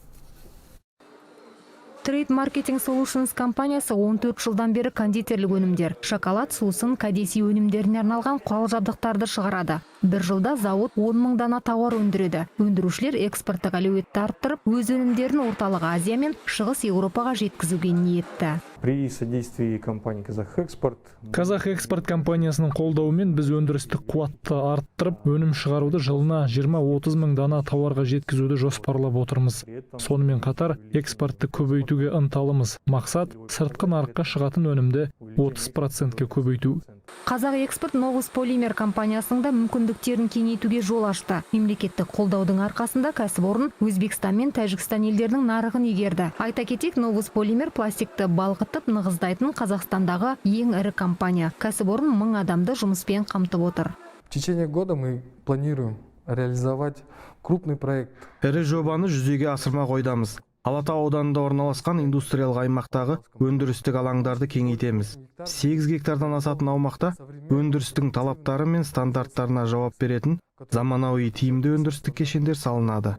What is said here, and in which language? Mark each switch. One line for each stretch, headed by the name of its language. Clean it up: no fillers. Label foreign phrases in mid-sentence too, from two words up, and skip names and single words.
Kazakh: Trade Marketing Solutions компаниясы 14 жылдан бері кондитерлік өнімдер, шоколад, сусын, кәдесый өнімдеріне арналған құрал жабдықтарды шығарады. Бір жылда зауыт 10 мың дана тауар өндіреді. Өндірушілер экспорттық әлеуетті арттырып, өз өнімдерін орталық Азия мен Шығыс Еуропаға жеткізуге ниетті.
Russian: При содействии компании Казахэкспорт
Kazakh: компаниясының қолдауымен біз өндірістік қуатты арттырып, өнім шығаруды жылына 20-30 мың дана тауарға жеткізуді жоспарлап отырмыз. Сонымен қатар экспортты көбейтуге ынталымыз. Мақсат сыртқы нарыққа шығатын өнімді 30%-ке көбейту. Қазақ экспорт Novus Polymer компаниясының да мүмкіндіктерін кеңейтуге жол ашты. Мемлекеттік қолдаудың арқасында кәсіпорын Өзбекстан мен Тәжікстан елдерінің нарығын игерді. Айта кетейік, Novus Polymer пластикті балқытып нығыздайтын Қазақстандағы ең ірі компания. Кәсіпорын 1000 адамды жұмыспен қамтып отыр.
Russian: В течение года мы планируем реализовать крупный проект.
Kazakh: Ірі жобаны жүзеге асырмақ ойдамыз. Алатау ауданында орналасқан индустриялық аймақтағы өндірістік алаңдарды кеңейтеміз. 8 гектардан асатын аумақта өндірістің талаптары мен стандарттарына жауап беретін заманауи тиімді өндірістік кешендер салынады.